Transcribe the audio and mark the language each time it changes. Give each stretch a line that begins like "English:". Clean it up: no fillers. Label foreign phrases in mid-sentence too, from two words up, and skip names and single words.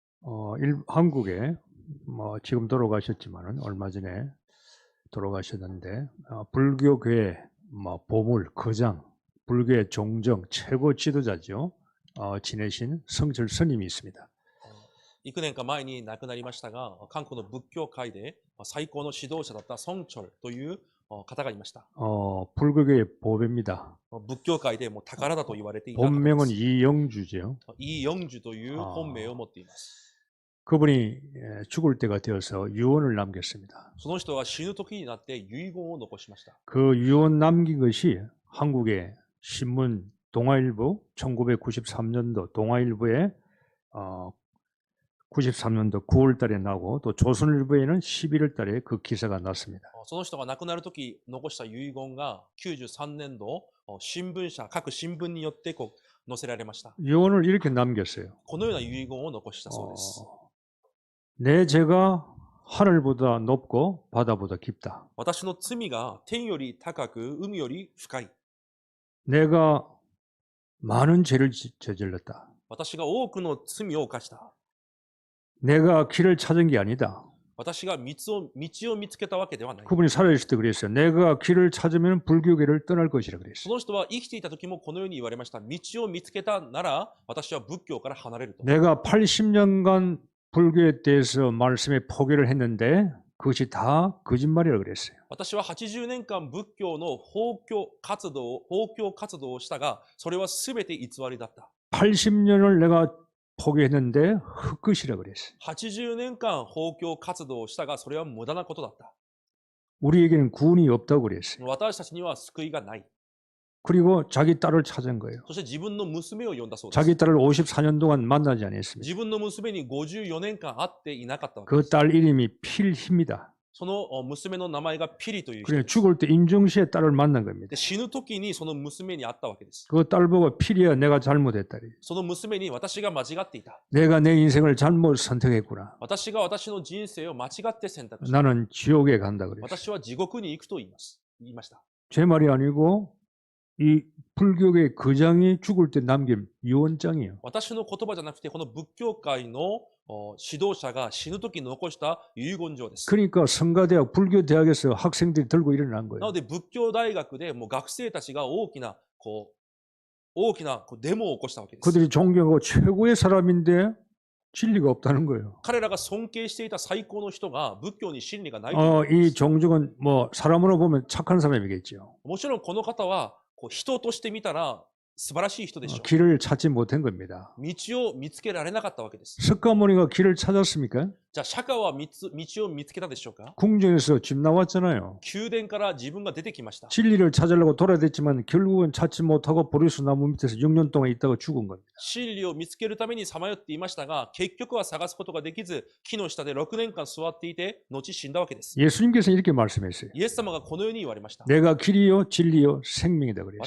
Korean: 한국에 지금 돌아가셨지만은 얼마 전에 돌아가셨는데 불교계의 보물, 거장, 불교의 종정 최고 지도자죠. 지내신 성철 스님이 있습니다.
Japanese: 幾年か前に亡くなりましたが、韓国の仏教界で最高の指導者だったソンチョルという方がいました。
Korean: 불교계의 보배입니다.
Japanese: 仏教界でも宝だと言われていた方です。
Korean: 본명은 이영주죠.
Japanese: 이영주 という本名を持っています。
Korean: 그분이 죽을 때가 되어서 유언을 남겼습니다.
Japanese: その人が死ぬ時になって遺言を残しました。
Korean: 그 유언 남긴 것이 한국의 신문 동아일보 1993년도 동아일보에 93년도 9월 달에 나오고 또 조선일보에는 11월 달에 그 기사가 났습니다.
Japanese: その人が亡くなる時残した遺言が93年度新聞社各新聞によって載せられました。
Korean: 유언을 이렇게 남겼어요.
Japanese: このような遺言を残したそうです。
Korean: 내 죄가 하늘보다 높고 바다보다 깊다.
Japanese: 私の罪が天より高く海より深い。
Korean: 내가 많은 죄를 저질렀다.
Japanese: 私が多くの罪を犯した。
Korean: 내가 길을 찾은 게 아니다.
Japanese: 私が道を見つけたわけではない。
Korean: 그분이 살아있을 때 그랬어요. 내가 길을 찾으면 불교계를 떠날 것이라 그랬어요.
Japanese: その人は生きていた時もこのように言われました。道を見つけたなら私は仏教から離れると。
Korean: 내가 80년간 불교에 대해서 말씀에 포기를 했는데 그것이 다 거짓말이라 그랬어요.
Japanese: 私は80年間仏教の放教活動をしたが、それは全て偽りだった。
Korean: 80년을 내가 포기했는데 헛것이라 그랬어요.
Japanese: 80 年間放教活動をしたが、それは無駄なことだった。
Korean: 우리에게는 구원이 없다고 그랬어요.
Japanese: 私たちには救いがない。
Korean: 그리고 자기 딸을 찾은 거예요.
Japanese: そして自分の娘を呼んだそうです。
Korean: 자기 딸을 54년 동안 만나지 않았습니다.
Japanese: 自分の娘に54年間会っていなかったわけ
Korean: 그
Japanese: です。
Korean: 딸 이름이 필희입니다.
Japanese: その娘の名前がピリという人
Korean: 그래
Japanese: です。
Korean: 죽을 때 임종시에 딸을 만난 겁니다.
Japanese: で死ぬ時にその娘に会ったわけです。
Korean: 그 딸 보고 필희야 내가 잘못했다.
Japanese: その娘に私が間違っていた。
Korean: 내가 내 인생을 잘못 선택했구나.
Japanese: 私が私の人生を間違って選択した。
Korean: 나는 지옥에 간다 그랬어요.
Japanese: 私は地獄に行くと言いました。
Korean: 제 말이 아니고 이 불교계 거장이 죽을 때 남긴 유언장이에요.
Japanese: 私の言葉じゃなくて、この仏教界の指導者が死ぬ時に残した遺言状です。
Korean: 그러니까 성가대학 불교대학에서 학생들이 들고 일어난
Japanese: な
Korean: 거예요.
Japanese: ので仏教大学でもう学生たちが大きなデモを起こしたわけです。
Korean: 그들이 존경하고 최고의 사람인데 진리가 없다는 거예요.
Japanese: 彼らが尊敬していた最高の人が仏教に真理がないということで
Korean: 이
Japanese: す。
Korean: 종종은 사람으로 보면 착한 사람이겠죠.
Japanese: もちろんこの方は人として見たら素晴らしい人でしょう。
Korean: 길을 찾지 못한 겁니다.
Japanese: 道を見つけられなかったわけです。
Korean: 석가모니가 길을 찾았습니까?
Japanese: じゃあ釈迦は道を見つけたでしょうか？
Korean: 궁정에서 집 나왔잖아요.
Japanese: 宮殿から自分が出てきました。
Korean: 진리를 찾으려고 돌아댔지만 결국은 찾지 못하고 보리수 나무 밑에서 6년 동안 있다가 죽은 겁니다.
Japanese: 真理を見つけるためにさまよっていましたが、結局は探すことができず、木の下で6年間座っていて、後死んだわけです。
Korean: 예수님께서 이렇게 말씀했어요.
Japanese: イエス様がこのように言われました。
Korean: 내가 길이요 진리요 생명이다 그랬어요.